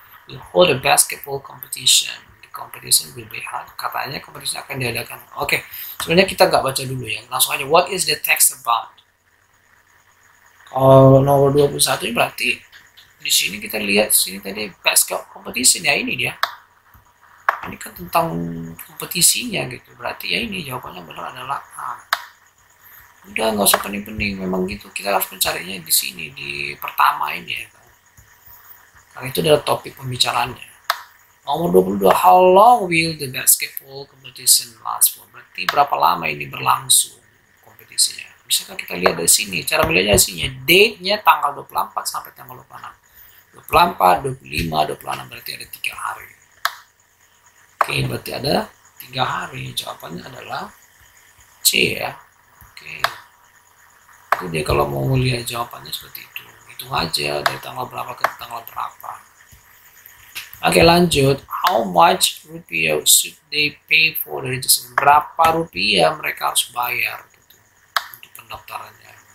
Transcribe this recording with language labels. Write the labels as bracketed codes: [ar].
[en] Will hold a basketball competition. Competition will be held. [id] Katanya kompetisi akan diadakan. Oke, sebenarnya kita nggak baca dulu ya. Langsung aja. [en] What is the text about? [id] Kalau nomor 21 ini berarti di sini kita lihat sini tadi basketball competition ya ini dia. Ini kan tentang kompetisinya gitu. Berarti ya ini jawabannya benar adalah A. Udah nggak usah pening-pening. Memang gitu. Kita harus mencarinya di sini di pertama ini ya. Karena itu adalah topik pembicaraannya. Nomor 22, [en] how long will the basketball competition last for? [id] Berarti berapa lama ini berlangsung kompetisinya? Bisakah kita lihat dari sini? Cara melihatnya di sini, date-nya tanggal 24 sampai tanggal 26. 24, 25, 26 berarti ada 3 hari. Oke, berarti ada 3 hari. Jawabannya adalah C ya. Oke. Itu dia kalau mau lihat jawabannya seperti itu. Hitung aja dari tanggal berapa ke tanggal berapa. Oke, lanjut. [en] How much rupiah should they pay for the registration? [id] Berapa rupiah mereka harus bayar gitu, untuk pendaftarannya?